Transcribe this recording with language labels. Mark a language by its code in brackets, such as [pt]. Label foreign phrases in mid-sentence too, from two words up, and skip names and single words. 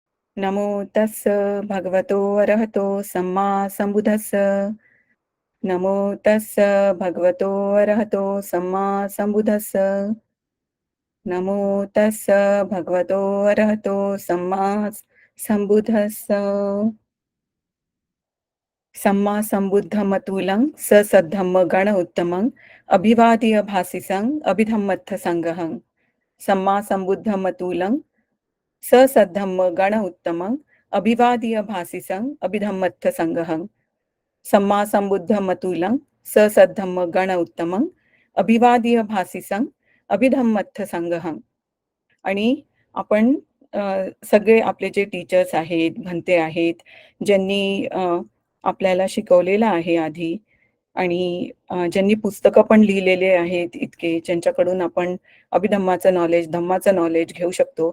[pi] नमो तस्स भगवतो अरहतो सम्मा संबुद्धस्स। नमो तस्स भगवतो अरहतो सम्मा संबुद्धस्स। नमो तस्स भगवतो अरहतो सम्मा संबुद्धस्स। सम्मा संबुद्धमतुलं ससद्धम्म गण उत्तमं अभिवादीय भासिसं अभिधम्मत्थ संगहं। सम्मा संबुद्धमतुलं ससद्धम्म गण उत्तमं अभिवादीय भासिसं अभिधम्मत्थ संगहं। सम्मा संबुद्धमतुलं ससद्धम्म गण उत्तमं अभिवादीय भासिसं अभिधम्मत्थ संगहं. [mr] आणि आपण सगळे आपले जे टीचर्स आहेत, भंते आहेत, ज्यांनी आपल्याला शिकवलेलं आहे आधी आणि ज्यांनी पुस्तकं पण लिहिलेले आहेत इतके, ज्यांच्याकडून आपण अभिधम्माचं नॉलेज, धम्माचं नॉलेज घेऊ शकतो.